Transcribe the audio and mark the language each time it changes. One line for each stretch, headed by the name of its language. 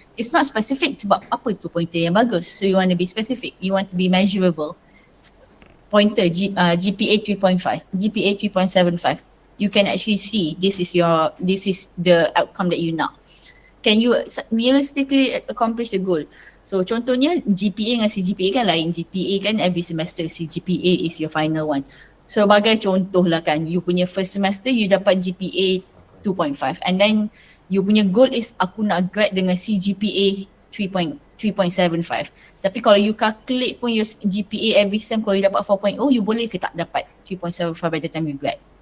English: It's not specific
Malay: sebab apa tu pointer yang bagus.
English: So you want to be specific, you want to be measurable. Pointer GPA 3.5, GPA 3.75. You can actually see this is the outcome that you
Malay: nak.
English: Can you realistically accomplish the goal?
Malay: So contohnya GPA dengan CGPA kan lain.
English: GPA
Malay: kan
English: every semester, CGPA is your final one.
Malay: So sebagai contoh lah kan, you punya first semester you dapat GPA 2.5
English: and then
Malay: you punya goal is aku nak grad dengan CGPA 3.75. Tapi kalau you calculate pun your GPA every sem kalau you dapat 4.0, you boleh ke tak dapat 3.75
English: by the time you grad?